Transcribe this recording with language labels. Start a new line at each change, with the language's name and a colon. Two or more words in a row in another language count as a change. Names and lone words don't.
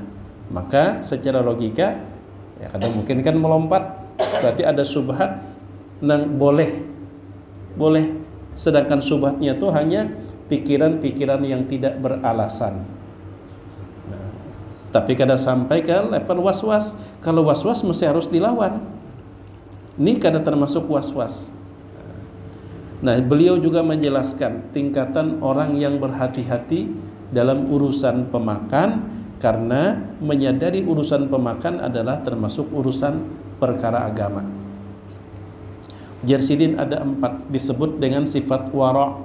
Indonesian: Maka secara logika ya kadang mungkin kan melompat, berarti ada subhat nang boleh, sedangkan subhatnya itu hanya pikiran-pikiran yang tidak beralasan. Tapi kada sampai ke level was-was. Kalau was-was mesti harus dilawan. Ini kada termasuk was-was. Nah, beliau juga menjelaskan tingkatan orang yang berhati-hati dalam urusan pemakan, karena menyadari urusan pemakan adalah termasuk urusan perkara agama. Jersidin ada 4 disebut dengan sifat wara'.